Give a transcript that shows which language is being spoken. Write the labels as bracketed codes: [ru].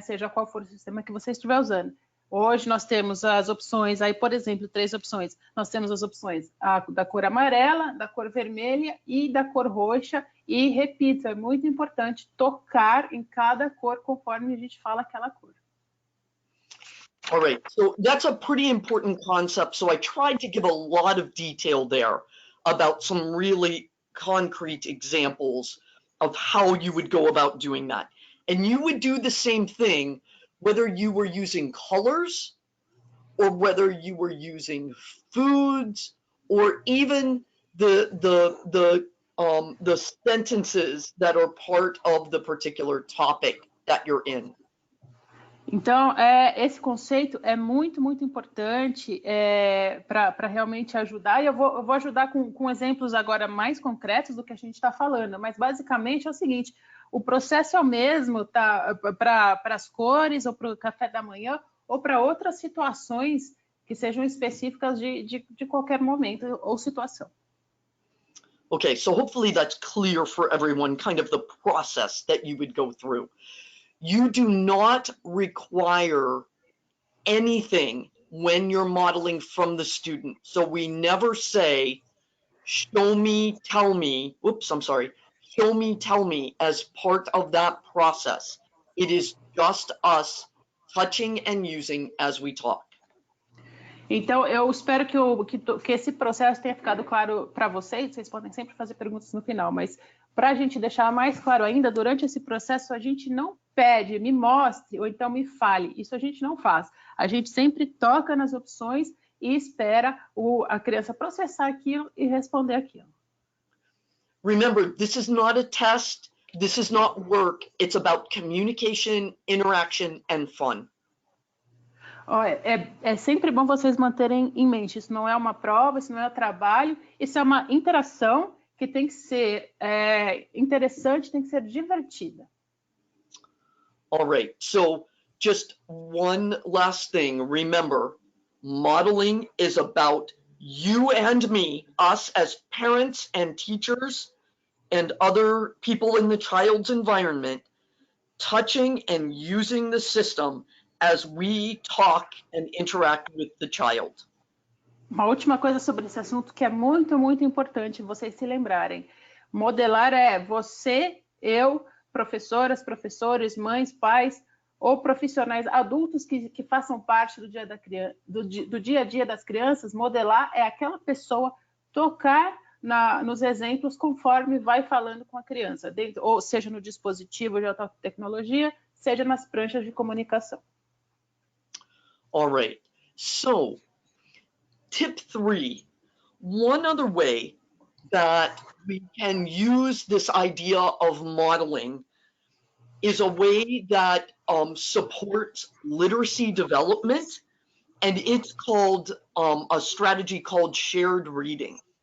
[pt] Seja qual for o sistema que você estiver usando. Hoje nós temos as opções, aí, por exemplo, 3 opções. Nós temos as opções da cor amarela, da cor vermelha e da cor roxa. E, repito, é muito importante tocar em cada cor conforme a gente fala aquela cor. [en] All right, so that's a pretty important concept. So I tried to give a lot of detail there about some really concrete examples of how you would go about doing that. And you would do the same thing whether you were using colors or whether you were using foods or even the sentences that are part of the particular topic that you're in. [pt] Então, esse conceito é muito, muito importante para realmente ajudar. E eu vou ajudar com exemplos agora mais concretos do que a gente está falando. Mas, basicamente, é o seguinte, o processo é o mesmo para as cores, ou para o café da manhã, ou para outras situações que sejam específicas de qualquer momento ou situação. [en] Okay, so hopefully that's clear for everyone, kind of the process that you would go through. You do not require anything when you're modeling from the student. So we never say, show me, tell me, show me, tell me as part of that process. It is just us touching and using as we talk. [pt] Então, eu espero que esse processo tenha ficado claro para vocês. Vocês podem sempre fazer perguntas no final, mas para a gente deixar mais claro ainda, durante esse processo, a gente não pede, me mostre, ou então me fale. Isso a gente não faz. A gente sempre toca nas opções e espera a criança processar aquilo e responder aquilo. [en] Remember, this is not a test. This is not work. It's about communication, interaction, and fun. [pt] É sempre bom vocês manterem em mente, isso não é uma prova, isso não é trabalho, isso é uma interação que tem que ser interessante, tem que ser divertida. [en] All right, so just one last thing. Remember, modeling is about you and me, us as parents and teachers and other people in the child's environment, touching and using the system as we talk and interact with the child. [pt] Uma última coisa sobre esse assunto que é muito, muito importante vocês se lembrarem. Modelar é você, eu, professoras, professores, mães, pais, ou profissionais adultos que façam parte do dia a dia das crianças. Modelar é aquela pessoa tocar nos exemplos conforme vai falando com a criança, ou seja no dispositivo de alta tecnologia, seja nas pranchas de comunicação. [en] All right. So, tip 3, one other way that we can use this idea of modeling is a way that supports literacy development, and it's called a strategy called shared reading.